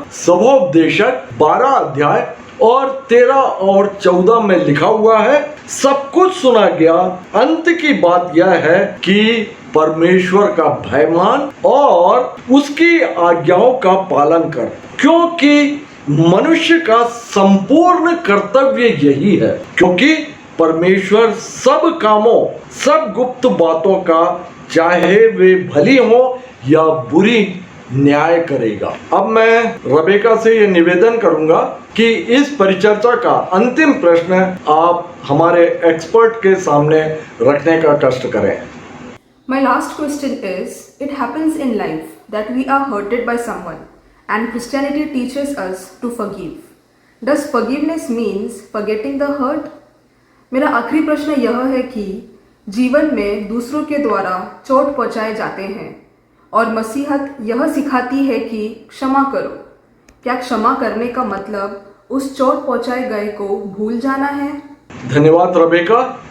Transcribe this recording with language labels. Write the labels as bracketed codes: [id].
[hi] सबोपदेशक 12 अध्याय और 13 और 14 में लिखा हुआ है, सब कुछ सुना गया, अंत की बात यह है कि परमेश्वर का भय मान और उसकी आज्ञाओं का पालन कर, क्योंकि मनुष्य का संपूर्ण कर्तव्य यही है, क्योंकि परमेश्वर सब कामों, सब गुप्त बातों का, चाहे वे भली हो या बुरी, न्याय करेगा। अब मैं रबेका से ये निवेदन करूंगा कि इस परिचर्चा का अंतिम प्रश्न आप हमारे एक्सपर्ट के सामने रखने का कष्ट करें। [en] My last question is, it happens in life that we are hurted by someone and Christianity teaches us to forgive. Does forgiveness means forgetting the hurt? [hi] मेरा आखिरी प्रश्न यह है कि जीवन में दूसरों के द्वारा चोट पहुंचाए जाते हैं और मसीहत यह सिखाती है कि क्षमा करो। क्या क्षमा करने का मतलब उस चोट पहुंचाए गए को भूल जाना है? धन्यवाद रबेका।